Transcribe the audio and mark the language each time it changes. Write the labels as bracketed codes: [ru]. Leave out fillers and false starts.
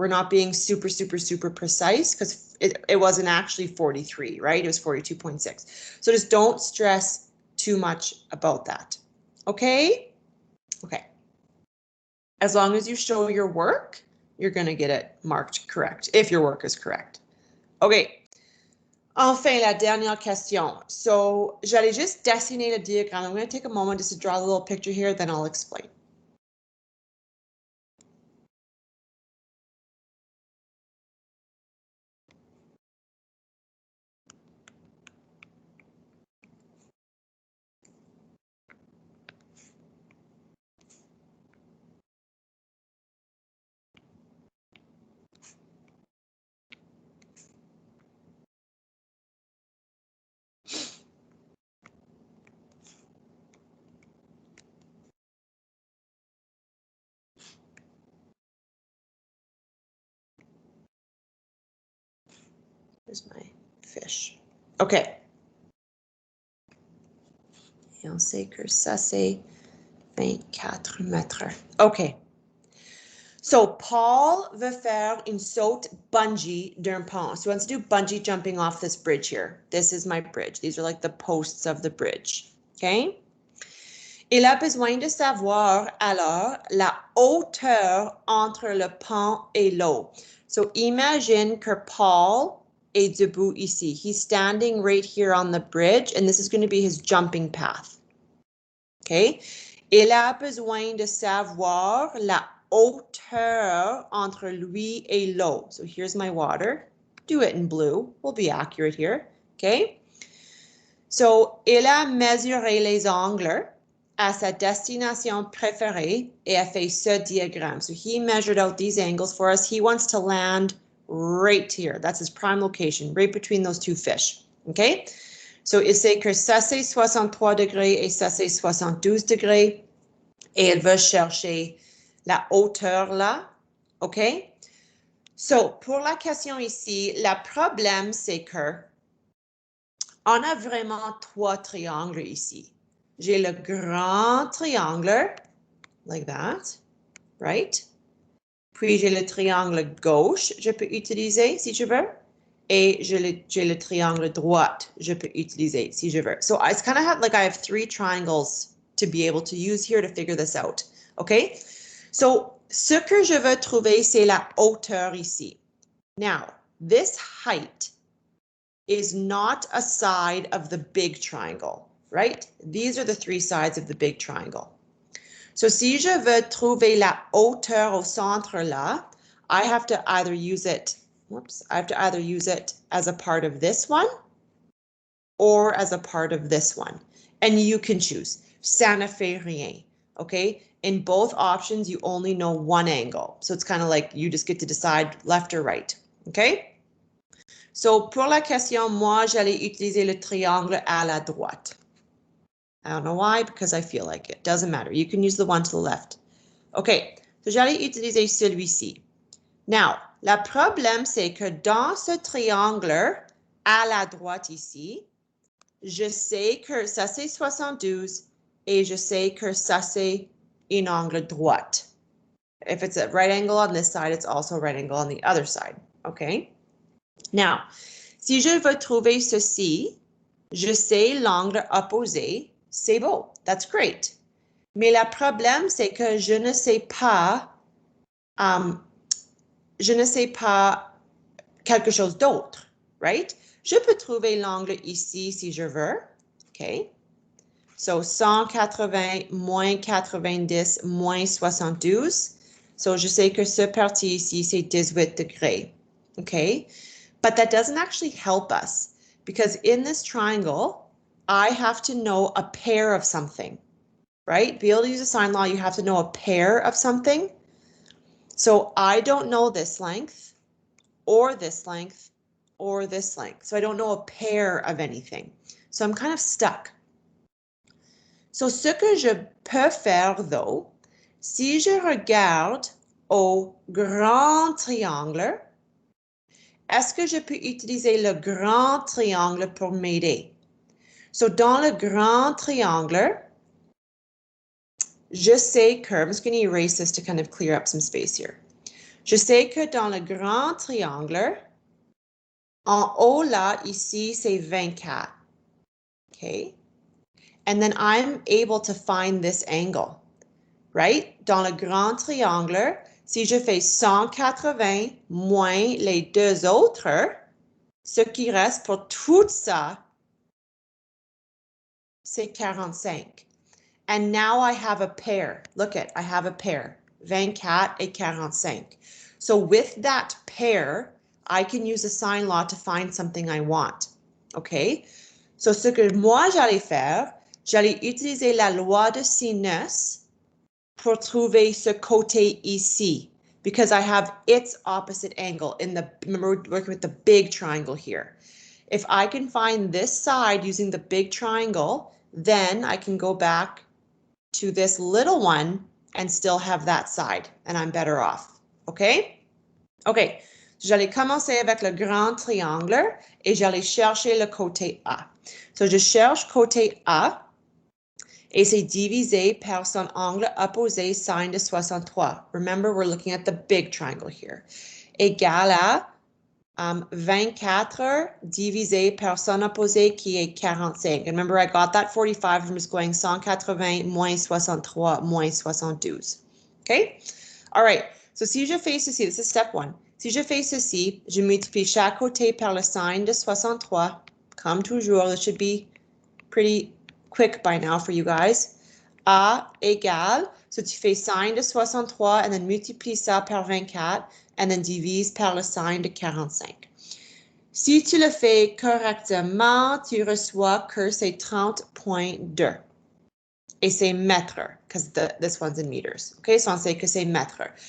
[en] We're not being super, super, super precise because it wasn't actually 43, right? It was 42.6. So just don't stress too much about that. Okay? Okay. As long as you show your work, you're going to get it marked correct, if your work is correct. [fr] Okay. Enfin, la dernière question. So, j'allais juste dessiner le diagramme. [en] I'm going to take a moment just to draw a little picture here, then I'll explain. Here's my fish. Okay. [fr] Et on sait que ça, c'est 24 mètres. Okay. So Paul veut faire une saute bungee d'un pont. [en] So he wants to do bungee jumping off this bridge here. This is my bridge. These are like the posts of the bridge. Okay? [fr] Il a besoin de savoir alors la hauteur entre le pont et l'eau. So imagine que Paul est debout ici. [en] He's standing right here on the bridge, and this is going to be his jumping path. Okay? [fr] Il a besoin de savoir la hauteur entre lui et l'eau. [en] So here's my water. Do it in blue. We'll be accurate here. Okay? So, [fr] il a mesuré les angles. à sa destination préférée et a fait ce diagramme. [en] So he measured out these angles for us. He wants to land right here. That's his prime location, right between those two fish. Okay? [fr] So il sait que ça c'est 63 degrés et ça c'est 72 degrés. Et elle veut chercher la hauteur là. OK? So, pour la question ici, le problème c'est que on a vraiment trois triangles ici. J'ai le grand triangle, [en] like that, right? [fr] Puis j'ai le triangle gauche, je peux utiliser si je veux. Et j'ai le triangle droite, je peux utiliser si je veux. [en] So it's kind of like I have three triangles to be able to use here to figure this out. Okay? [fr] So, ce que je veux trouver, c'est la hauteur ici. [en] Now, this height is not a side of the big triangle, right? These are the three sides of the big triangle. So, [fr] si je veux trouver la hauteur au centre là, [en] I have to either use it, as a part of this one or as a part of this one. And you can choose. [fr] Ça ne fait rien, okay? [en] In both options, you only know one angle. So it's kind of like you just get to decide left or right, okay? [fr] So, pour la question, moi, j'allais utiliser le triangle à la droite. [en] I don't know why, because I feel like it. Doesn't matter. You can use the one to the left. [fr] OK, so j'allais utiliser celui-ci. Now, le problème, c'est que dans ce triangle à la droite ici, je sais que ça, c'est 72 et je sais que ça, c'est un angle droite. [en] If it's a right angle on this side, it's also a right angle on the other side. OK? [fr] Now, si je veux trouver ceci, je sais l'angle opposé, c'est beau, [en] that's great. [fr] Mais le problème, c'est que je ne sais pas quelque chose d'autre, right? Je peux trouver l'angle ici si je veux, OK? So 180 moins 90 moins 72. So je sais que ce parti ici, c'est 18 degrés, OK? [en] But that doesn't actually help us because in this triangle, I have to know a pair of something, right? To be able to use a sine law, you have to know a pair of something. So I don't know this length or this length or this length. So I don't know a pair of anything. So I'm kind of stuck. [fr] So ce que je peux faire though, si je regarde au grand triangle, est-ce que je peux utiliser le grand triangle pour m'aider? [en] So, [fr] dans le grand triangle, je sais que, [en] I'm just going to erase this to kind of clear up some space here. [fr] Je sais que dans le grand triangle, en haut là, ici, c'est 24. [en] Okay? And then I'm able to find this angle, right? [fr] Dans le grand triangle, si je fais 180 moins les deux autres, ce qui reste pour tout ça, c'est 45. [en] And now I have a pair. Look at, I have a pair. 24 et 45. So with that pair, I can use a sine law to find something I want. [fr] Okay? So ce que moi j'allais faire, j'allais utiliser la loi de sinus pour trouver ce côté ici, [en] because I have its opposite angle in the, remember we're working with the big triangle here. If I can find this side using the big triangle, then I can go back to this little one and still have that side, and I'm better off. Okay? [fr] Okay, j'allais commencer avec le grand triangle et j'allais chercher le côté A. So je cherche côté A et c'est divisé par son angle opposé sine de 63. [en] Remember, we're looking at the big triangle here. [fr] Égal à 24 divisé par son opposé qui est 45. [en] And remember, I got that 45 from just going [fr] 180 moins 63 moins 72. [en] Okay? All right. So [fr] si je fais ceci, [en] this is step one. [fr] Si je fais ceci, je multiplie chaque côté par le sine de 63. Comme toujours, [en] this should be pretty quick by now for you guys. [fr] A égale, so tu fais sine de 63 and then multiplie ça par 24 and then divise par le sine de 45. Si tu le fais correctement, tu reçois que c'est 30.2. et c'est mètres, [en] because this one's in meters. [fr] OK, so on sait que c'est mètres.